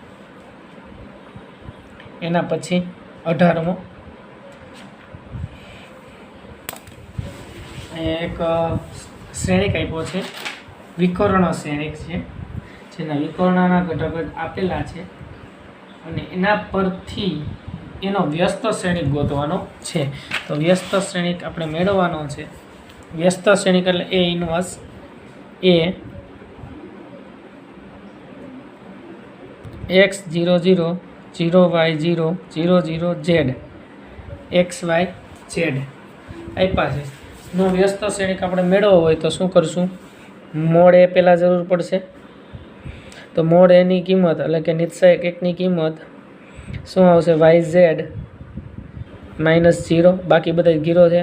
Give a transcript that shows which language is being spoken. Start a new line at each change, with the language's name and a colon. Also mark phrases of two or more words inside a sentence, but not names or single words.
Gujarati: એના પછી 18મો એક શ્રેણિક આપ્યો છે, વિકર્ણ શ્રેણિક છે, જેના વિકર્ણના ઘટક આપેલા છે અને એના પરથી એનો વ્યસ્ત શ્રેણિક ગોતવાનો છે. તો વ્યસ્ત શ્રેણિક આપણે મેળવવાનો છે. વ્યસ્ત શ્રેણિક એટલે a ઇન્વર્સ a x 0 0 0 y 0 0 0 z x y z આપ્યા છે. નો વ્યસ્ત શ્રેણિક આપણે મેળવવો હોય તો શું કરશું? મોડ એ પહેલાં જરૂર પડશે. તો મોડ એની કિંમત એટલે કે નિશ્ચયક એકની કિંમત શું આવશે? yz -0, બાકી બધા 0 છે.